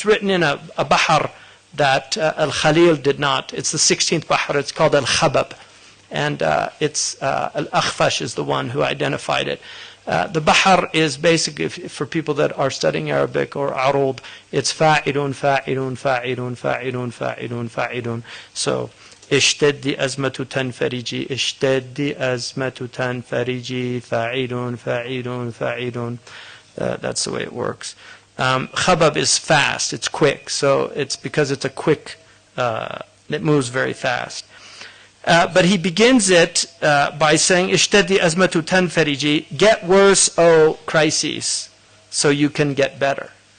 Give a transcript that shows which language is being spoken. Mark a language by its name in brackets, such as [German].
[English] It's written in a bahar that Al-Khalil did not. It's the 16th bahar. It's called Al-Khabab. And it's Al-Akhfash is the one who identified it. The bahar is basically, for people that are studying Arabic or arud, it's fa'ilun, fa'ilun, fa'ilun, fa'ilun, fa'ilun, fa'ilun. [Arabic] So, اشتدي أزمة تنفرجي اشتدي أزمة تنفرجي فاعل فاعل فاعل. [English] That's the way it works. Khabab is fast, it's quick, so it's because it's a quick, it moves very fast. But he begins it by saying [Arabic] اشتدي أزمة تنفرجي, [English] get worse, O crises, so you can get better.